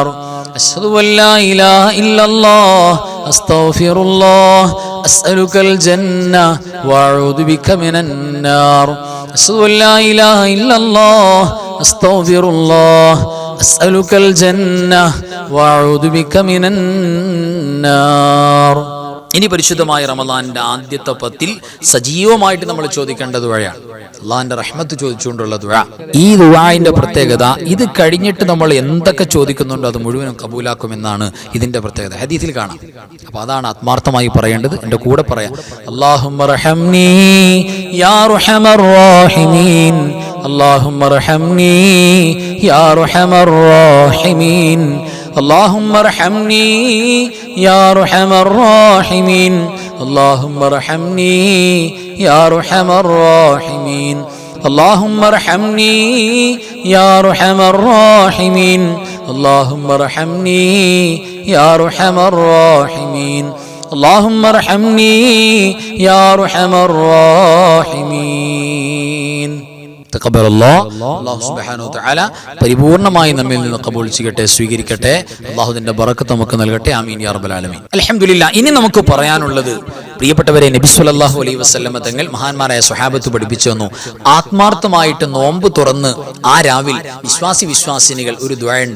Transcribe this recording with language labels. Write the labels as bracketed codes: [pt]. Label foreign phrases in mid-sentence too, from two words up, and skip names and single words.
[ar] أشهد أن لا إله إلا الله أستغفر الله أسألك الجنة وأعوذ بك من النار. أشهد أن لا إله إلا الله أستغفر الله أسألك الجنة وأعوذ بك من النار. [ml] ഇനി പരിശുദ്ധമായ റമളാനിന്റെ ആദ്യത്തെ 10 സജീവമായിട്ട് നമ്മൾ ചോദിക്കേണ്ട ദുആയാണ് അള്ളാഹിന്റെ റഹ്മത്ത് ചോദിച്ചുകൊണ്ടുള്ള ദുആ. ഈ ദുആന്റെ പ്രത്യേകത, ഇത് കഴിഞ്ഞിട്ട് നമ്മൾ എന്തൊക്കെ ചോദിക്കുന്നുണ്ടോ അത് മുഴുവനും കബൂലാക്കുമെന്നാണ് ഇതിന്റെ പ്രത്യേകത. ഹദീസിൽ കാണാം. അപ്പൊ അതാണ് ആത്മാർത്ഥമായി പറയേണ്ടത്. എൻ്റെ കൂടെ പറയാം. [ar] اللهم ارحمني يا أرحم الراحمين. اللهم ارحمني يا أرحم الراحمين. اللهم ارحمني يا ارحم الراحمين. اللهم ارحمني يا ارحم الراحمين. اللهم ارحمني يا ارحم الراحمين. اللهم ارحمني يا ارحم الراحمين. اللهم ارحمني يا ارحم الراحمين. الله سبحانه وتعالى [ml] പരിപൂർണമായി നമ്മിൽ നിന്ന് ഖബൂൽ ചെയ്യട്ടെ, സ്വീകരിക്കട്ടെ. അല്ലാഹുവിന്റെ ബറക്കത്ത് നമുക്ക് നൽകട്ടെ. [ar] آمين يا رب العالمين. [ml] അൽഹംദുലില്ലാഹ്. ഇനി നമുക്ക് പറയാനുള്ളത്, പ്രിയപ്പെട്ടവരെ, നബി [ar] صلى الله عليه وسلم [ml] തങ്ങൾ മഹാന്മാരായ സ്വഹാബത്ത് പഠിപ്പിച്ചു തന്നു. ആത്മാർത്ഥമായിട്ട് നോമ്പ് തുറന്ന് ആ രാവിൽ വിശ്വാസിനികൾ ഒരു ദുആ ഉണ്ട്.